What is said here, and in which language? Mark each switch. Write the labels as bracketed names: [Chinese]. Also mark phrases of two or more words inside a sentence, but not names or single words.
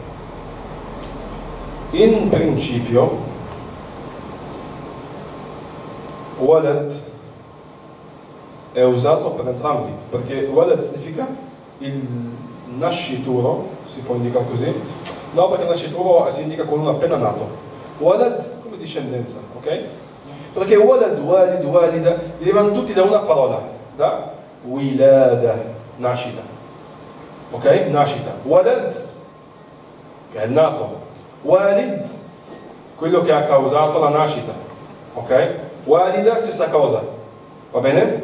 [Italian] In principio, walad è usato per entrambi, perché walad significa il nascituro, si può indicare così. No, perché il nascituro si indica con uno appena nato. Walad come discendenza, ok? Perché walad, walid, walida derivano tutti da una parola, da wilada, nascita. Ok? Nascita. Walad, che è il nato. Walid, quello che ha causato la nascita. Ok? Walida, stessa cosa. Va bene?